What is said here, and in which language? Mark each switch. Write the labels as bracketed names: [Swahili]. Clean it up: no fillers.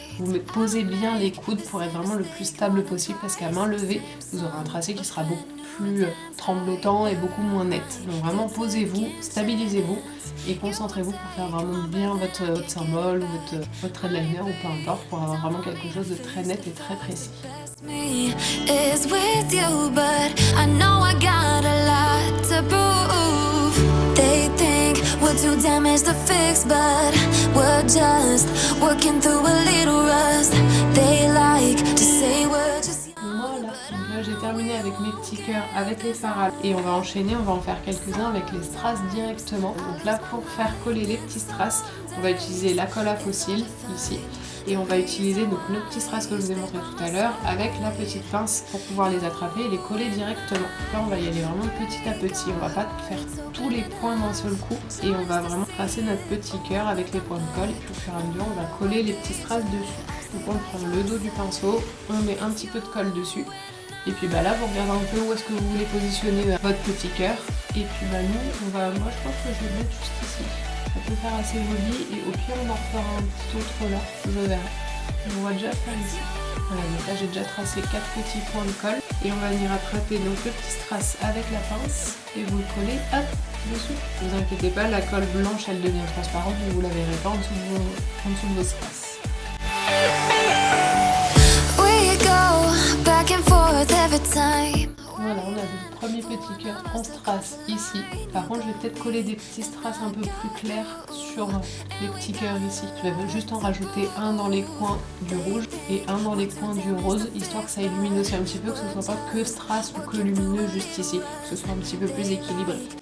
[French] Vous posez bien les coudes pour être vraiment le plus stable possible, parce qu'à main levée, vous aurez un tracé qui sera beaucoup plus tremblotant et beaucoup moins net. Donc vraiment posez-vous, stabilisez-vous et concentrez-vous pour faire vraiment bien votre symbole ou votre trait de liner ou peu importe, pour avoir vraiment quelque chose de très net et très précis. [English] Is with you, but I know I got a lot to prove. They think we're too damaged to fix, but we're just working through a little rust. They like to say we're just. [French] Voilà, donc là j'ai terminé avec mes petits cœurs avec les fards et on va enchaîner, on va en faire quelques-uns avec les strass directement. Donc là pour faire coller les petits strass, on va utiliser la colle à fossiles ici. Et on va utiliser donc nos petits strass que je vous ai montré tout à l'heure avec la petite pince pour pouvoir les attraper et les coller directement. Là on va y aller vraiment petit à petit, on va pas faire tous les points d'un seul coup et on va vraiment tracer notre petit cœur avec les points de colle, et puis au fur et à mesure on va coller les petits strass dessus. Donc on prend le dos du pinceau, on met un petit peu de colle dessus et puis bah là vous regardez un peu où est-ce que vous voulez positionner votre petit cœur, et puis bah nous moi je pense que je vais le mettre juste ici. Ça peut faire assez joli et au pire on en refera un petit autre là, je verrai. On va déjà faire ici. Voilà, donc là j'ai déjà tracé 4 petits points de colle et on va venir attraper donc le petit strass avec la pince et vous le collez hop dessus. Ne vous inquiétez pas, la colle blanche elle devient transparente, vous la verrez pas en dessous de vos strass. [English] We go back and forth every time. [French] Voilà, on a le premier petit cœur en strass ici. Par contre, je vais peut-être coller des petits strass un peu plus clairs sur les petits cœurs ici. Je vais juste en rajouter un dans les coins du rouge et un dans les coins du rose, histoire que ça illumine aussi un petit peu, que ce soit pas que strass ou que lumineux juste ici, que ce soit un petit peu plus équilibré.